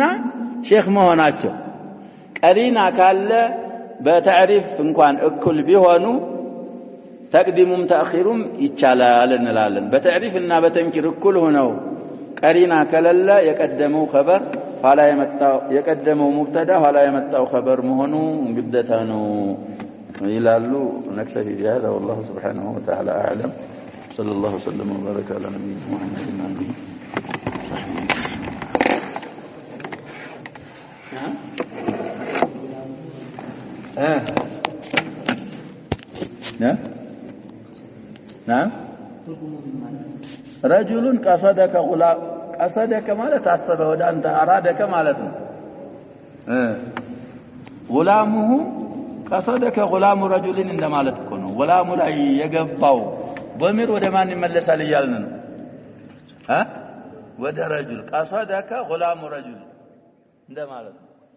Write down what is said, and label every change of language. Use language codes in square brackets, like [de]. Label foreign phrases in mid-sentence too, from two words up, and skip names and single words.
[am] ሼክ መሆናቸው ቀሪና ካለ በተዕሪፍ እንኳን እኩል ቢሆኑ ተቅዲሙም ተአኺሩም ይቻላል እንላለን በተዕሪፍና በተንኪር እኩል ሆነው ቀሪና ከለለ የቀደመው ኸበር ኋላ የመጣው የቀደመው ሙብተዳ ኋላ የመጣው ኸበር መሆኑ ግዴታ ነው ይላሉ [ar] نكتفي بهذا والله سبحانه وتعالى اعلم صلى الله وسلم وبارك على نبينا محمد وعلى اله نعم رجل قصدك غلام قصدك [am] ማለት አሰበ ወደ አንተ አራደከ ማለት ነው [ar] غلامه قصدك غلام رجل [am] እንደማለት እኮ ነው غلام ላይ የገባው በሚር ወደ ማን ይመለሳል ይያልን ነው ወደ [ar] رجل قصدك غلام رجل [am] እንደማለት